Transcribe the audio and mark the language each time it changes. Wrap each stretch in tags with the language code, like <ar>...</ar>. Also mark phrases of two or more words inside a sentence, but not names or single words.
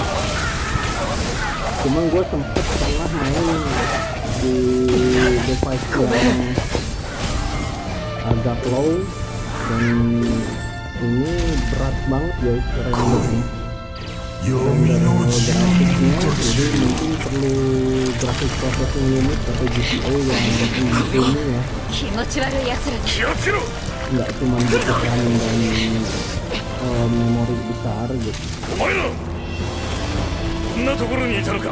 <id>Cuman gue sempet pernah main di device yang agak low dan Ini berat banget guys rendernya. Grafiknya jadi mungkin perlu grafik</id> <en>processing unit</en> <id>atau GPU yang lebih ini ya.</id> <ja>気持ち悪い奴らだ。気をつけろ。</ja> <id>Nggak cuma butuh RAM dan memori besar gitu.</id> <ja>お前らこんなところにいたのか。</ja>